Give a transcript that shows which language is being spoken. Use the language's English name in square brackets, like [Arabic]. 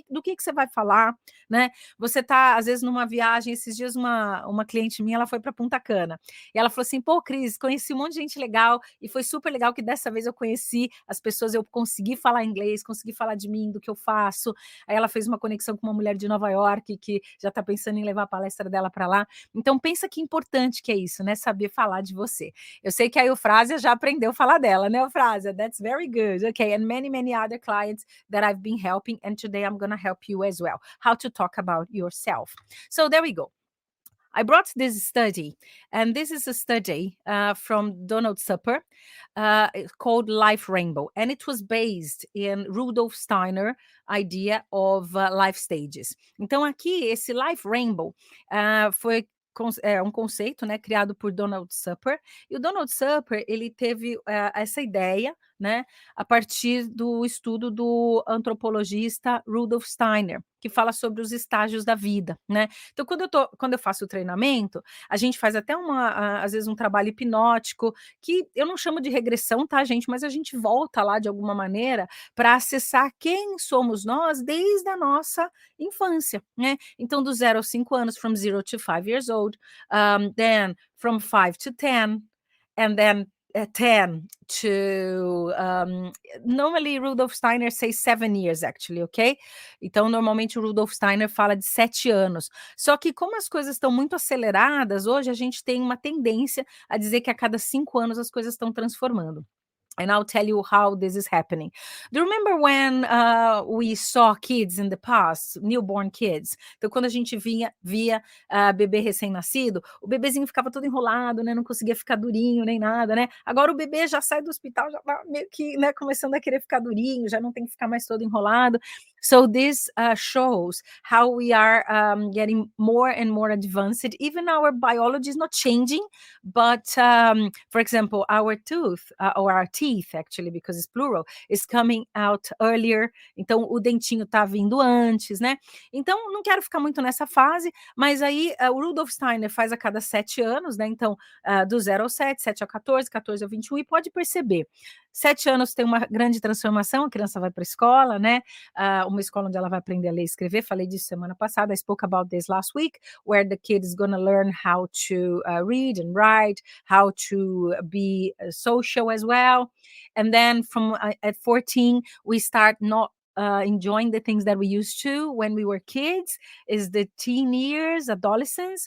[Portuguese] Do que você vai falar, né? Você tá, às vezes, numa viagem, esses dias uma cliente minha, ela foi para Punta Cana, e ela falou assim: "Pô, Cris, conheci um monte de gente legal, e foi super legal que dessa vez eu conheci as pessoas, eu consegui falar inglês, consegui falar de mim, do que eu faço". Aí ela fez uma conexão com uma mulher de Nova York, que já tá pensando em levar a palestra dela para lá. Então pensa que importante que é isso, né, saber falar de você. Eu sei que a Eufrásia já aprendeu a falar dela, né, Eufrásia? [English] That's very good. Okay, and many, many other clients that I've been helping, and today I'm gonna help you as well. How to talk about yourself. So there we go. I brought this study, and this is a study from Donald Supper called Life Rainbow, and it was based in Rudolf Steiner idea of life stages. [Portuguese] Então aqui esse Life Rainbow foi um conceito, né, criado por Donald Supper, e o Donald Supper ele teve essa ideia, né, a partir do estudo do antropologista Rudolf Steiner, que fala sobre os estágios da vida, né. Então quando eu faço o treinamento, a gente faz até às vezes um trabalho hipnótico, que eu não chamo de regressão, tá gente, mas a gente volta lá de alguma maneira para acessar quem somos nós desde a nossa infância, né. Então do 0 aos 5 anos, [English] from 0 to 5 years old, then from 5 to 10, and then 10 to normally Rudolf Steiner says 7 years actually, ok? [Portuguese] Então, normalmente o Rudolf Steiner fala de 7 anos. Só que como as coisas estão muito aceleradas, hoje a gente tem uma tendência a dizer que a cada 5 anos as coisas estão transformando. [English] And I'll tell you how this is happening. Do you remember when we saw kids in the past, newborn kids? [Portuguese] Então, quando a gente via bebê recém-nascido, o bebezinho ficava todo enrolado, né? Não conseguia ficar durinho nem nada, né? Agora o bebê já sai do hospital, já tá meio que, né, começando a querer ficar durinho, já não tem que ficar mais todo enrolado. [English] So this shows how we are getting more and more advanced. Even our biology is not changing, but for example, our tooth or our teeth, actually, because it's plural, is coming out earlier. [Portuguese] Então, o dentinho tá vindo antes, né? Então, não quero ficar muito nessa fase, mas aí o Rudolf Steiner faz a cada 7 anos, né? Então, do 0 ao 7, 7 ao 14, 14 ao 21, e pode perceber. 7 anos tem uma grande transformação, a criança vai para a escola, né? Uma escola onde ela vai aprender a ler e escrever. Falei disso semana passada. [English] I spoke about this last week, where the kid is going to learn how to read and write, how to be social as well. And then from at 14, we start not enjoying the things that we used to when we were kids, is the teen years, adolescence.